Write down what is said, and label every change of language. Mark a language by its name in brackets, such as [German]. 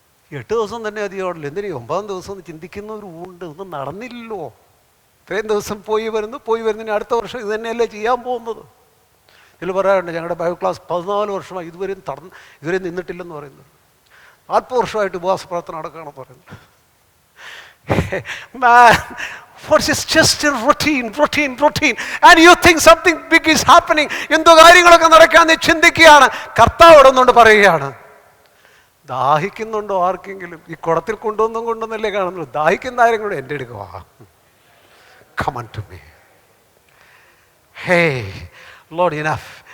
[Malayalam] 8 ദിവസം തന്നെ അധികമാണല്ലോ, എന്തിനീ 9ാം ദിവസം എന്ന് ചിന്തിക്കുന്നവരുണ്ട്. ഒന്നും നടന്നില്ലല്ലോ, ഇത്രയും ദിവസം പോയി വരുന്നതിന് അടുത്ത വർഷം ഇത് തന്നെയല്ലേ ചെയ്യാൻ പോകുന്നത്. ഇതിൽ പറയാറുണ്ട്, ഞങ്ങളുടെ ബൈബിൾ ക്ലാസ് 14 വർഷമായി ഇതുവരെ നിന്നിട്ടില്ലെന്ന് പറയുന്നത്. 40 വർഷമായിട്ട് ഉപവാസ പ്രാർത്ഥന നടക്കുകയാണെന്ന് പറയുന്നത്. [English] Man, what's just a routine. And you think something big is happening. [Malayalam] എന്തോ കാര്യങ്ങളൊക്കെ നടക്കാന്ന് ചിന്തിക്കുകയാണ്. കർത്താവ് ഇടുന്നുകൊണ്ട് പറയുകയാണ്, ദാഹിക്കുന്നുണ്ടോ ആർക്കെങ്കിലും? ഈ കുടത്തിൽ കൊണ്ടുവന്നല്ലേ കാണുന്നുള്ളൂ. ദാഹിക്കുന്ന ആരും കൂടെ എൻ്റെ അടുക്കുക, [English] come unto me. Hey Lord, enough.